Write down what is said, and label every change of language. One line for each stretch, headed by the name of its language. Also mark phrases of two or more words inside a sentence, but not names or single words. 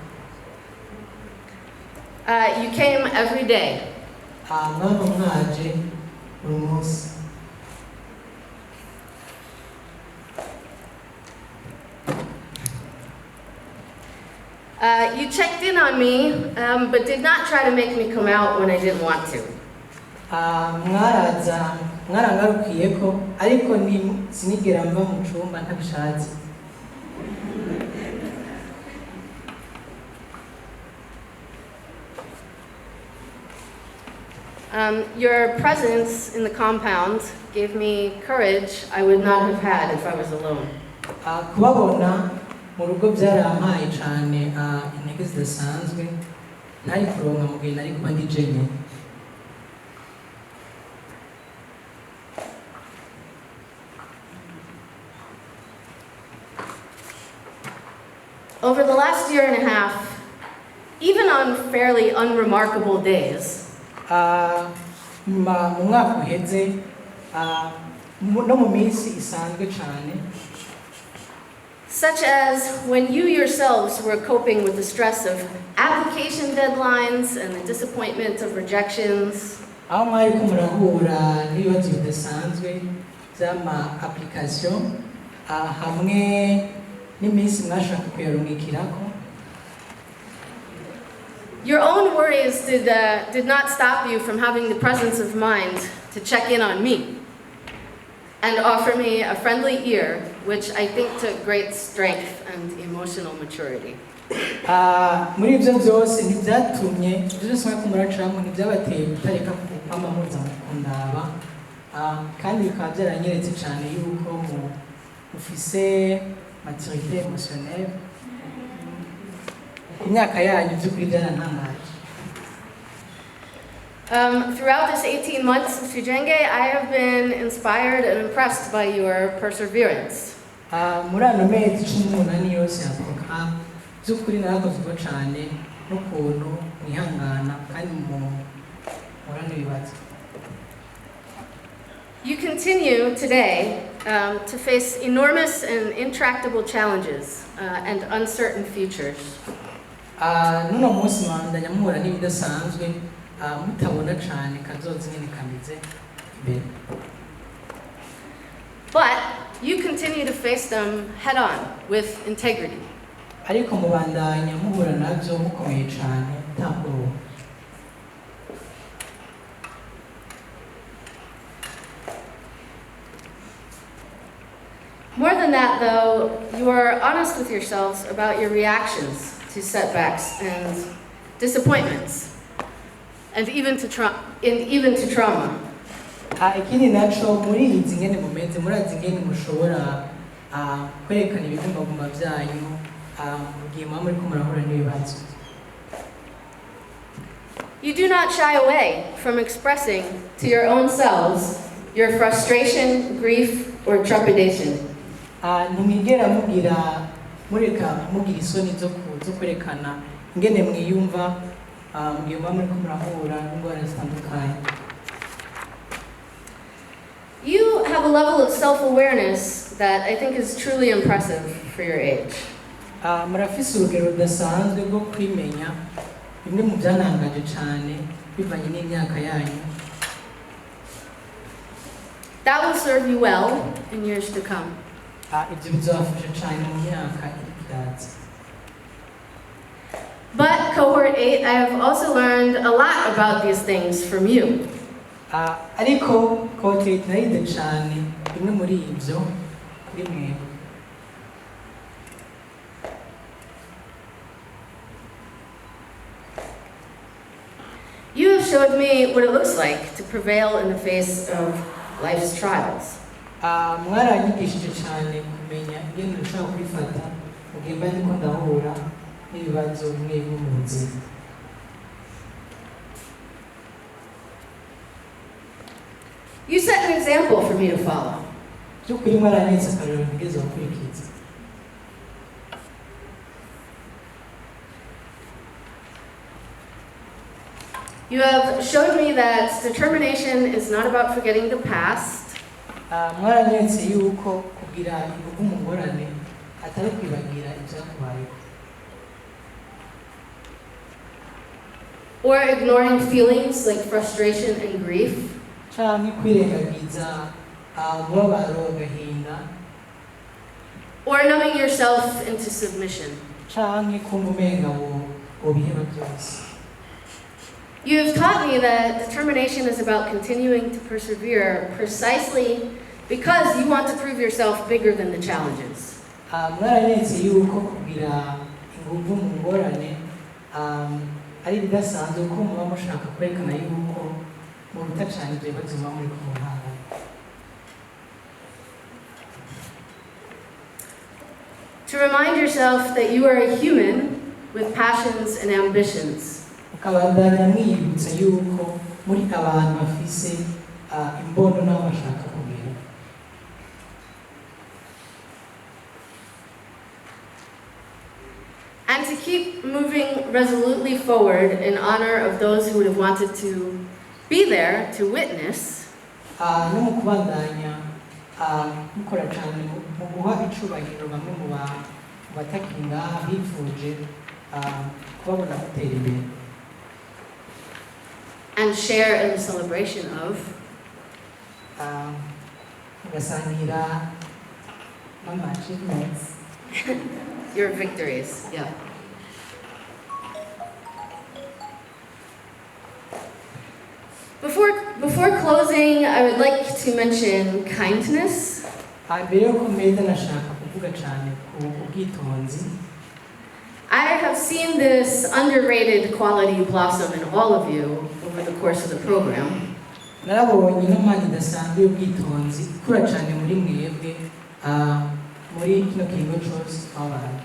English: You came every day.
Rundi: Mwaba mwaje buri munsi.
English: You checked in on me, but did not try to make me come out when I didn't want to.
Rundi: Mwarangarukiyeko ariko sinigera mva mu cyumba ntabishatse.
English: Your presence in the compound gave me courage I would not have had if I was alone.
Rundi: Kubabona mu rugo byarampaye cyane intege zidasanzwe ntari kuronka mu gihe nari kuba ndi jenyine.
English: Over the last year and a half, even on fairly unremarkable days,
Rundi: mu mwaka uheze no mu minsi isanzwe cyane,
English: such as when you yourselves were coping with the stress of application deadlines and the disappointment of rejections,
Rundi: aho mwari ko murahura n'ibibazo bidasanzwe by'ama application hamwe n'iminsi mwashaka kuyarungikirako.
English: Your own worries did not stop you from having the presence of mind to check in on me and offer me a friendly ear, which I think took great strength and emotional maturity.
Rundi: Muri ibyo byose ntibyatumye ibyo byose mwari kumuracamo ntibyabateye gutareka kwama muza mukundaba, kandi bikaba byaranyeretse cyane yuko mufise
French: maturité émotionnelle
Rundi: ku myaka yanyu by'ukuri byarantangaje.
English: Throughout this 18 months, Mr. Jenge, I have been inspired and impressed by your perseverance.
Rundi: Muri ano mezi 18 yose ya programme by'ukuri narakozwe cyane n'ukuntu mwihangana kandi murana ibibazo.
English: You continue today to face enormous and intractable challenges and uncertain futures.
Rundi: Nuno munsi mwandanya muhura n'ibidasanzwe mutabona cyane kazoza nyine kameze imbere.
English: But you continue to face them head on with integrity.
Rundi: Ariko mubandanya muhura nabyo mukomeye cyane ntabwo.
English: More than that, though, you are honest with yourselves about your reactions to setbacks and disappointments, and even to trauma.
Rundi: Ikindi naco muri izi ngene mumenze murazi ngene mushobora kwerekana ibigumbagumba byanyu mugihe muba muriko murahura n'ibibazo.
English: You do not shy away from expressing to your own selves your frustration, grief, or trepidation.
Rundi: Ntimwigera mureka mugira isoni zo kwerekana ingene mwiyumva mugihe muba muriko murahura n'ingorane zitandukanye.
English: You have a level of self-awareness that I think is truly impressive for your age.
Rundi: Murafise urugero rudasanzwe rwo kwimenya bimwe mu byanangaje cyane bivanye n'imyaka yanyu.
English: That will serve you well in years to come.
Rundi: Ibyo bizabafasha cyane mu myaka itaza.
English: But Cohort 8, I have also learned a lot about these things from you.
Rundi: Ariko Cohort 8 narinde cyane bimwe muri ibyo kuri mwe.
English: You have showed me what it looks like to prevail in the face of life's trials.
Rundi: Mwaranyigishije cyane kumenya ingene ushobora kwifata mu gihe mba ndiko ndahura n'ibibazo bimwe bimwe mu buzima.
English: You set an example for me to follow.
Rundi: By'ukuri mwaranyeretse akarorero ntigeze gukurikiza.
English: You have showed me that determination is not about forgetting the past.
Rundi: Mwaranyeretse yuko kugira ingufu mu ngorane atari kwibagira ibyakubayeho.
English: Or ignoring feelings like frustration and grief.
Rundi: Canke kwirengagiza umubabaro, agahinda.
English: Or numbing yourself into submission.
Rundi: Canke kumva umenga wobiheba byose.
English: You have taught me that determination is about continuing to persevere precisely because you want to prove yourself bigger than the challenges.
Rundi: Mwaranyeretse yuko kugira ingufu mu ngorane ari bidasanzwe ko muba mushaka kwerekana yuko muruta cyane ibyo bibazo muba muri kumuhanga.
English: To remind yourself that you are a human with passions and ambitions.
Rundi: Ukabandanya mwibutsa yuko muri abantu bafise imbono n'abo bashaka kugira.
English: And to keep moving resolutely forward in honor of those who would have wanted to be there to witness.
Rundi: No mu kubandanya mukora cyane mu guha icubahiro bamwe mu batakiri ngaha bifuje kubabona mutera imbere.
English: and share in the celebration of
Rundi: mugasangira achievements.
English: your victories. Yeah. Before closing, I would like to mention kindness.
Rundi: mbere yo kumeza nashaka kuvuga cyane ku ubwitonzi.
English: I have seen this underrated quality blossom in all of you over the course of the program.
Rundi: narabonye n'amani idasanzwe y'ubwitonzi ikura cyane muri mwebwe muri kino kigo cyose twabanye.